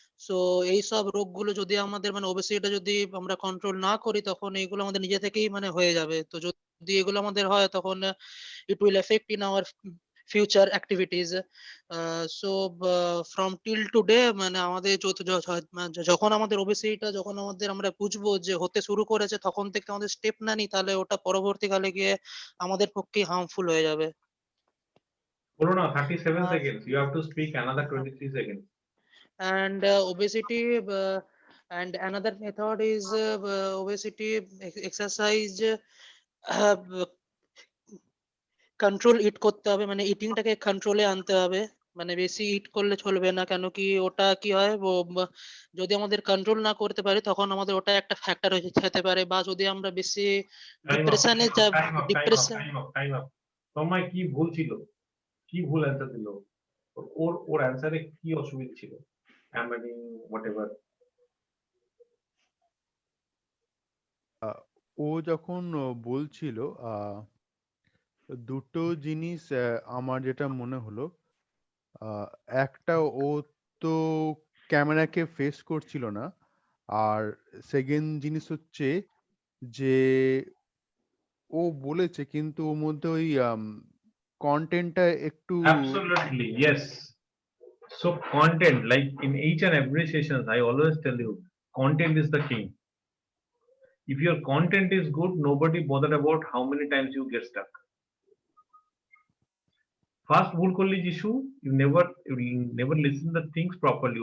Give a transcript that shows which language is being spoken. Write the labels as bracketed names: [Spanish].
[Bangla] So এইসব রোগগুলো যদি আমাদের মানে ওবেসিটিটা যদি আমরা কন্ট্রোল না করি তখন এইগুলো আমাদের নিজে থেকেই মানে হয়ে যাবে। তো যদি এগুলো আমাদের হয় তখন [English] it will affect in our future activities. So from till today [Bangla] মানে আমাদের যখন আমাদের ওবেসিটিটা যখন আমাদের আমরা বুঝবো যে হতে শুরু করেছে তখন থেকে আমাদের স্টেপ না নিই তাহলে ওটা পরবর্তীকালে গিয়ে আমাদের পক্ষে হার্মফুল হয়ে যাবে। বলো না 37 আর [English] seconds. You have to speak another 23 seconds. and obesity and another method is obesity exercise [Bangla] control it করতে হবে, মানে ইটিংটাকে কন্ট্রোলে আনতে হবে, মানে বেশি ইট করলে চলবে না, কেন কি ওটা কি হয় যদি আমাদের কন্ট্রোল না করতে পারি তখন আমাদের ওটা একটা ফ্যাক্টর হয়ে যেতে পারে, বা যদি আমরা বেশি [English] Time up, [Bangla] ডিপ্রেশনে যা [English] time up, time up, [Bangla] depression [English] time up, time up. [Bangla] তোমার কি ভুল ছিল? কি ভুল অ্যান্সার দিল? ওর অ্যান্সারে কি অসুবিধা ছিল? [English] Hammering, whatever. [Bangla] ও যখন বলছিল দুটো জিনিস আমার যেটা মনে হলো, একটা ও তো ক্যামেরাকে ফেস করছিল না, আর সেকেন্ড জিনিস হচ্ছে যে ও বলেছে কিন্তু ওর মধ্যে ওই কন্টেন্টটা একটু [English] Absolutely, yes. So content, like in each and every session, I always tell you, content is the king. If your content is good, nobody bothered about how many times you get stuck. First [Bangla] ভুল করলি [English] Jishu, you never listen the things properly.